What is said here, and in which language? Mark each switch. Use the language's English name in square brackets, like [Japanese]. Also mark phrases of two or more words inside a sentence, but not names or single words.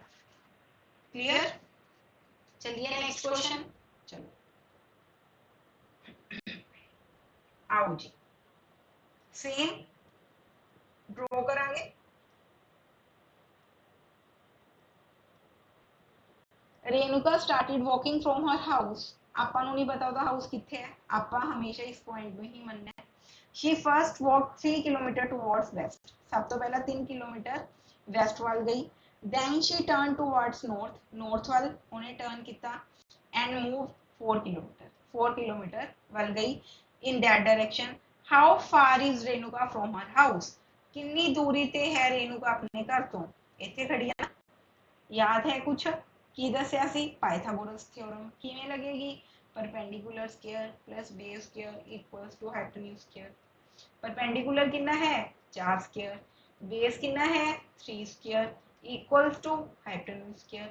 [Punjabi] ਕਲੀਅਰ, ਚਲੀਏ [English] next question, [Punjabi] ਚਲੋ ਆਓ ਜੀ, [English] same draw [Punjabi] ਕਰਾਂਗੇ। [English] Renuka started walking from her house, [Punjabi] ਆਪਾਂ ਨੂੰ ਨਹੀਂ ਪਤਾ ਉਹਦਾ ਹਾਊਸ ਕਿੱਥੇ ਹੈ, ਆਪਾਂ ਹਮੇਸ਼ਾ ਇਸ ਪੁਆਇੰਟ ਨੂੰ ਹੀ ਮੰਨਣਾ ਹੈ। [English] she first walked 3 kilometer towards west, [Punjabi] ਸਭ ਤੋਂ ਪਹਿਲਾਂ 3 ਕਿਲੋਮੀਟਰ ਵੈਸਟ ਵੱਲ ਗਈ। [English] then she turned towards north, north [Punjabi] ਵੱਲ ਉਹਨੇ ਟਰਨ ਕੀਤਾ [English] and moved 4 kilometer [Punjabi] ਵੱਲ ਗਈ [English] in that direction. how far is रेणुका from her house, [Punjabi] ਕਿੰਨੀ ਦੂਰੀ ਤੇ ਹੈ रेणुका ਆਪਣੇ ਘਰ ਤੋਂ, ਇੱਥੇ ਖੜੀ ਹੈ ਨਾ, ਯਾਦ ਹੈ ਕੁਛ ਕਿ ਦੱਸਿਆ ਸੀ, [English] Pythagoras theorem [Punjabi] ਕਿਵੇਂ ਲੱਗੇਗੀ, [English] perpendicular square plus base square equals to hypotenuse square. perpendicular [Hindi] कितना है [English] 4 square, base [Hindi] कितना है [English] 3 square equals to hypotenuse square.